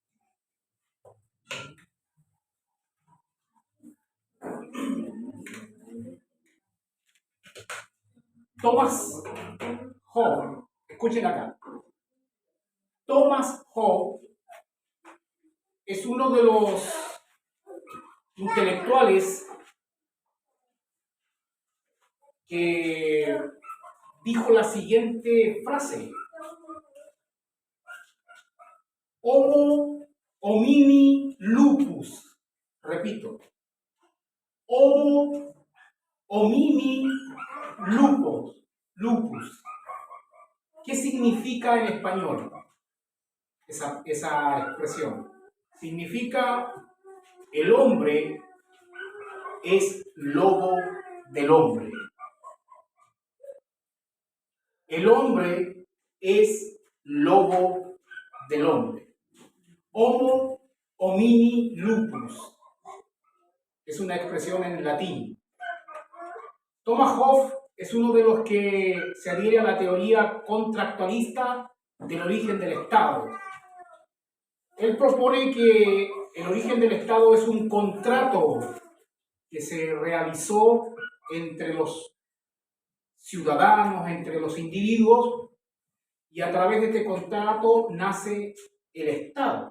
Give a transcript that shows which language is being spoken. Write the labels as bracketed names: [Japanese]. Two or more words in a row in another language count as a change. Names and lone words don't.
[Spanish] Thomas Hobbes, escuchen acá. Thomas Hobbes es uno de los intelectuales que dijo la siguiente frase: [Latin] Homo homini lupus. [Spanish] Repito, [Latin] Homo homini lupus. [Spanish] ¿Qué significa en español esa expresión? Significa: el hombre es lobo del hombre. El hombre es lobo del hombre. [Latin] Homo homini lupus [Spanish] es una expresión en latín. Thomas Hobbes es uno de los que se adhiere a la teoría contractualista del origen del Estado. Él propone que el origen del Estado es un contrato que se realizó entre los ciudadanos, entre los individuos, y a través de este contrato nace el Estado.